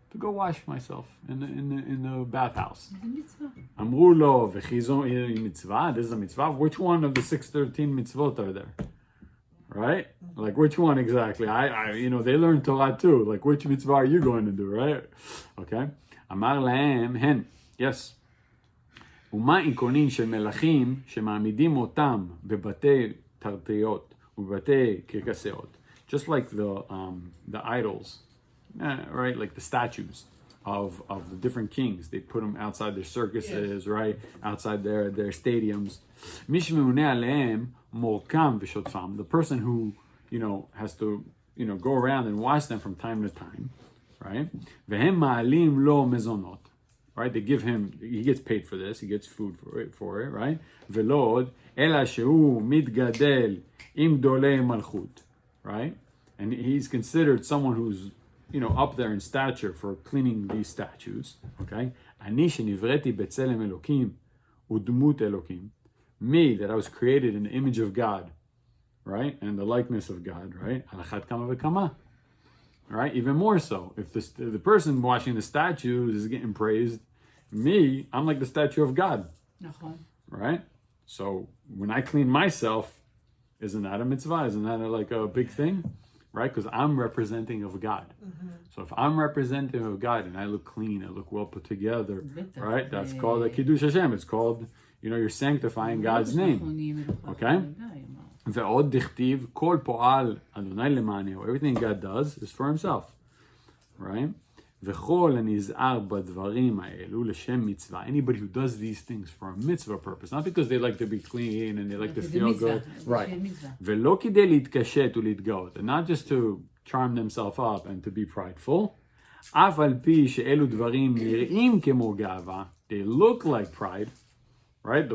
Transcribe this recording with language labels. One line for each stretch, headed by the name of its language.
English: To go wash myself in the bathhouse. It's a mitzvah.
Hebrew: אמרו לו, וכי זו מצווה?
English: This is a mitzvah? Which one of the 613 mitzvot are there? Right? Like, which one exactly? You know, they learn Torah too. Like, which mitzvah are you going to do, right? Okay.
Hebrew: אמר להם, הן, yes. ומה עיקרונין של מלכים שמעמידים אותם בבתי תרתיות ובבתי קרקסיות?
English: Just like the idols, right? Like the statues of the different kings. They put them outside their circuses, right? Outside their stadiums.
Hebrew: מי שממונה עליהם מורכם ושוטפם.
English: The person who, you know, has to, you know, go around and wash them from time to time, right?
Hebrew: והם מעלים לו מזונות.
English: Right, they give him. He gets paid for this. He gets food for it, right?
Hebrew: ולא עוד, אלא שהוא מתגדל עם גדולי מלכות, right?
English: And he's considered someone who's, you know, up there in stature for cleaning these statues, okay?
Hebrew: אני שנבראתי בצלם אלוקים ודמות אלוקים,
English: me, that I was created in the image of God, right? And the likeness of God, right?
Hebrew: על אחת כמה וכמה.
English: Right, even more so. If the person watching the statues is getting praised, me, I'm like the statue of God,
Hebrew: נכון.
English: right? So when I clean myself, isn't that a mitzvah? Isn't that like a big thing, right? Because I'm representing of God. So if I'm representative of God and I look clean, I look well put together, right? That's called a kiddush Hashem. It's called, you know, you're sanctifying God's name. Okay?
Hebrew: ועוד דכתיב, כל פועל אדוני למענהו.
English: Everything God does is for himself, right?
Hebrew: וכל הנזהר בדברים האלו לשם מצווה.
English: Anybody who does these things for a mitzvah purpose, not because they like to be clean and they like to feel good, right?
Hebrew: ולא כדי להתקשט ולהתגאות,
English: and not just to charm themselves up and to be prideful,
Hebrew: אף על פי שאלו דברים נראים כמו גאווה,
English: they look like pride, right?